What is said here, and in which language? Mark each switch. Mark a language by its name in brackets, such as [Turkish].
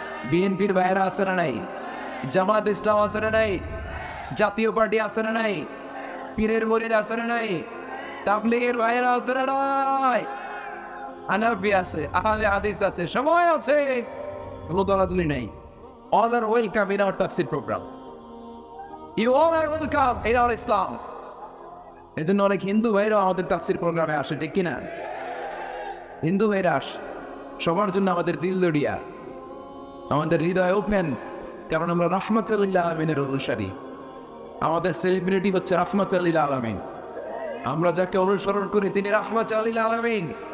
[Bangla] বিএনপির ভাইয়েরা আছে না নাই? জামাত ইসলাম আছে না নাই? জাতীয় পার্টি আছে না নাই? পীরের মুরিদ আছে না নাই? তাবলীগের ভাইয়েরা আছে না নাই? হানাফি আছে, আহলে হাদিস আছে, সবাই আছে, কোনো দলাদলি নাই। [English] All are welcome in our tafsir program. You all are welcome in our Islam. [Bangla] এই জন্য অনেক হিন্দু ভাইরা আমাদের তাফসির প্রোগ্রামে আসে, ঠিক কিনা? হিন্দু ভাইরা আসে, সবার জন্য আমাদের দিল দরিয়া, আমাদের হৃদয় ওপেন, কারণ আমরা রাহমাতুল লিল আলামিনের অনুসারী। আমাদের সেলিব্রিটি হচ্ছে রাহমাতুল লিল আলামিন। আমরা যাকে অনুসরণ করি তিনি রাহমাতুল লিল আলামিন।